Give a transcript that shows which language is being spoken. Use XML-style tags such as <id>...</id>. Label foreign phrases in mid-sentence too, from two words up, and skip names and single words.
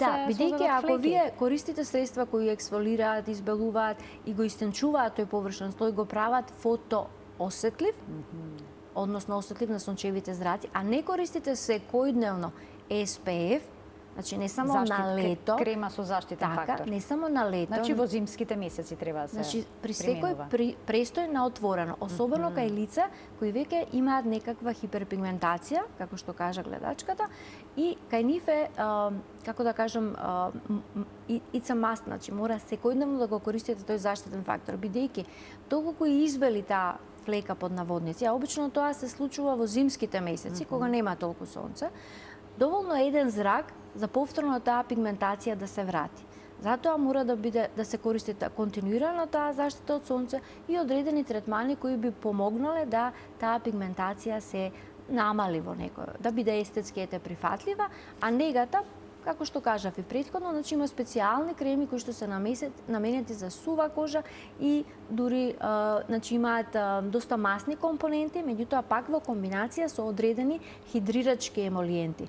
<mk>бидејќи ако вие користите средства кои ексфолираат, избелуваат и го истенчуваат тој површен слој, го прават фотоосетлив, односно осетлив на сончевите зраци, а не користите секојдневно SPF, значи не само на лето, крема со заштитен фактор. Не само на лето. Значи во зимските месеци треба да се Значи при секој престој на отворено, особено кај лица кои веќе имаат некаква хиперпигментација, како што кажа гледачката, и кај нив е како да кажам</mk> <en>it's a must,</en> <mk>значи мора секојдневно да го користите тој заштитен фактор, бидејќи доколку избели таа флека под наводници, а обично тоа се случува во зимските месеци кога нема толку сонце, доволно е еден зрак за повторно таа пигментација да се врати. Затоа мора да се користи континуирано таа заштита од сонце и одредени третмани кои би помогнале да таа пигментација се намали во некој, да биде естетски прифатлива, а негата, како што кажав и претходно, значи има специјални креми кои што се наменети за сува кожа и дури значи имаат доста масни компоненти, меѓутоа пак во комбинација со одредени хидрирачки емолиенти.</mk>